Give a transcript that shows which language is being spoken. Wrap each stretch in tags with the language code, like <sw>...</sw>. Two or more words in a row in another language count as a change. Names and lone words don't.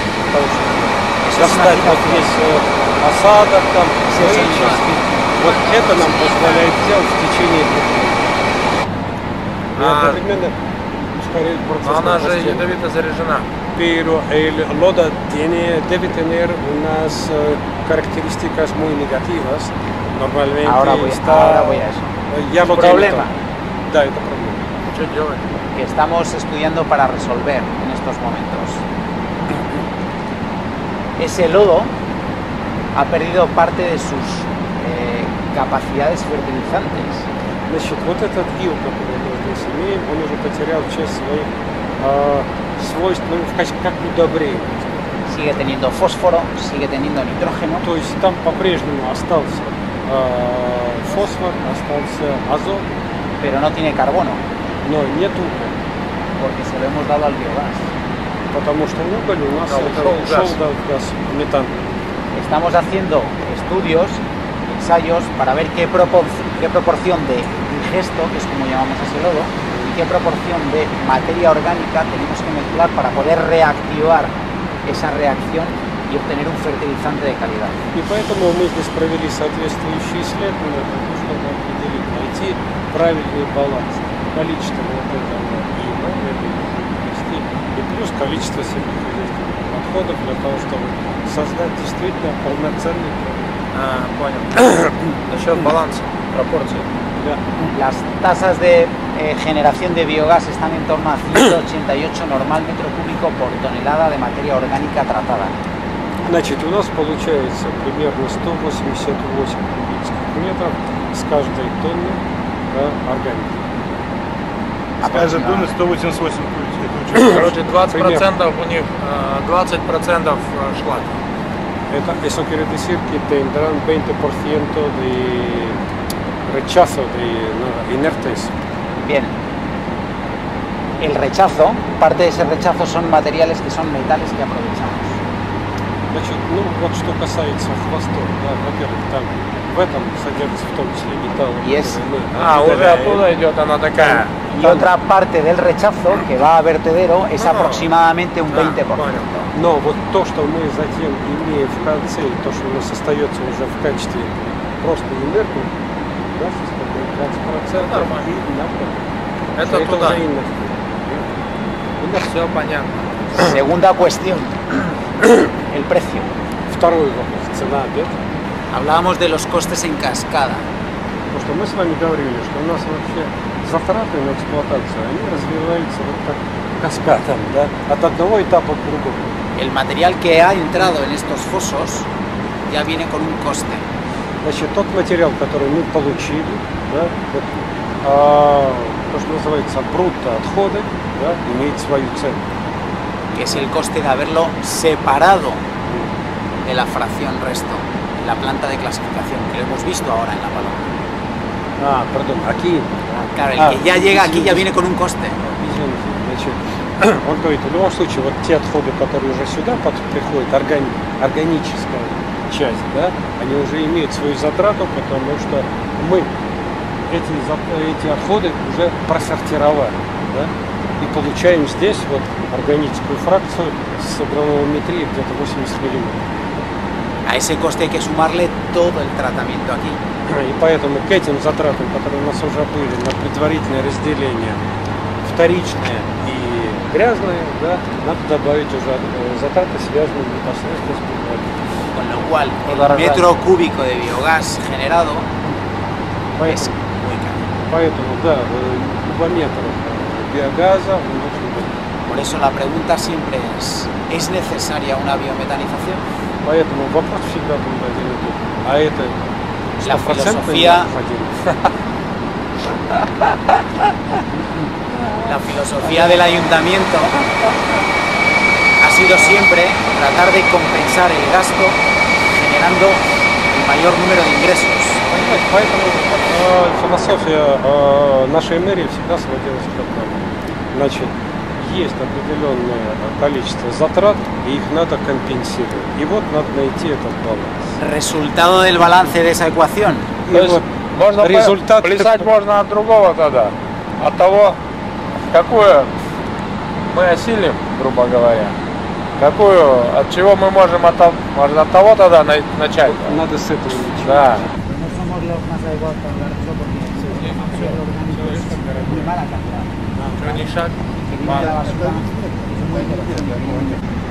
<ru>Потому что достать вот весь осадок, там, вычистить, вот это нам позволяет сделать в течение 2 лет. И одновременно ускоряет процесс. Она же ядовито заряжена.</ru> <es>Pero el lodo debe tener unas características muy negativas. Normalmente Ahora voy a eso. Ya lo Problema.</es> <ru>Да, это проблема. Что делать?</ru> <es>Que estamos estudiando para resolver en estos momentos. Ese lodo ha perdido parte de sus capacidades fertilizantes.</es> <ru>Значит, вот этот ил, который мы здесь имеем, он уже потерял часть своих свойств, ну, в качестве как удобрения.</ru> <es>Sigue teniendo fósforo, sigue teniendo nitrógeno.</es> <ru>То есть там по-прежнему остался фосфор, остался азот,</ru> <es>pero no tiene carbono,</es> <ru>но нет угля.</ru> <es>porque se lo hemos dado al biogás.</es> <ru>Потому что уголь у нас ушел в газ, метан.</ru> <es>Estamos haciendo estudios, ensayos, para ver qué proporción de digesto, que es como llamamos ese lodo, y qué proporción de materia orgánica tenemos que mezclar para poder reactivar esa reacción y obtener un fertilizante de calidad.</es> <ru>И поэтому мы здесь провели соответствующие исследования, чтобы определить, найти правильный баланс. Количество вот этого ила, и плюс количество сельскохозяйственных отходов для того, чтобы создать действительно полноценный продукт. Понял. Насчет баланса, пропорции. Да.</ru> <es>Las tasas de generación de biogás están en torno a 188 normal metro cúbico por tonelada de materia orgánica tratada.</es> <ru>Значит, у нас получается примерно 188 кубических метров с каждой тонны органики. С каждой тонны 188 кубических. Короче, 20% у них, 20% шлак.</ru> <es>Eso quiere decir que tendrán 20% de rechazo de inertes. Bien. El rechazo, parte de ese rechazo son materiales que son metales que aprovechamos.</es> <ru>Значит, ну вот что касается хвостов, да, во-первых, там в этом содержится в том числе металл. Yes. Уже оттуда идет она такая.</ru> <es>Y otra parte del rechazo que va a vertedero es aproximadamente un 20%.</es> <ru>Но вот то, что мы затем имеем в конце, и то, что у нас остается уже в качестве просто инертных, да, составляет 20%. Нормально. И Это это туда. уже инертные. Все понятно.</ru> <es>Segunda cuestión, el precio.</es> <ru>Второй вопрос, цена обед.</ru> <es>Hablábamos de los costes en cascada.</es> <ru>Потому что мы с вами говорили, что у нас вообще затраты на эксплуатацию, они развиваются вот так каскадом, да, от одного этапа к другому.</ru> <es>El material que ha entrado en estos fosos ya viene con un coste.</es> <ru>Значит, тот материал, который мы получили, да, вот, то, что называется брутто-отходы, да, имеет свою цену.</ru> <es>Que es el coste de haberlo separado de la fracción resto, en la planta de clasificación, que lo hemos visto ahora en la palabra. Perdón, aquí. Claro, el que ya llega aquí ya viene con un coste.</es> <ru>Извините, значит, он говорит, в любом случае, вот те отходы, которые уже сюда приходят, органическая часть, да, они уже имеют свою затрату, потому что мы эти отходы уже просортировали, да, и получаем здесь вот органическую фракцию с граммометрией где-то 80 миллиметров.</ru> <es>A ese coste hay que sumarle todo el tratamiento aquí.</es> <ru>И поэтому к этим затратам, которые у нас уже были на предварительное разделение вторичное и грязное, да, надо добавить уже затраты, связанные непосредственно с предварительным.</ru> <es>Con lo cual, el metro cúbico de biogás generado es muy caro.</es> <ru>Поэтому, да, кубометр биогаза он очень дорогой.</ru> <es>Por eso la pregunta siempre ¿es necesaria una biometanización?</es> <ru>Поэтому вопрос всегда будет один и тот. А это</ru> <es>La filosofía, la filosofía del ayuntamiento ha sido siempre tratar de compensar el gasto generando el mayor número de ingresos.</es> <ru>Поэтому философия нашей мэрии всегда сводилась к одному. Значит, есть определенное количество затрат, и их надо компенсировать. И вот надо найти этот баланс.</ru> <es>Resultado del balance de esa ecuación.</es> <ru>То есть можно результат... плясать можно от другого тогда, от того, какую мы осилим, грубо говоря, какую, от чего мы можем можно от того тогда начать. Надо с этого начать. Да.</ru> <es>No somos los más adecuados para hablar de eso porque el material orgánico es muy mala calidad.</es> <ru>Что ни шаг,</ru> <es>Que viene de la basura es muy heterogéneo.</es>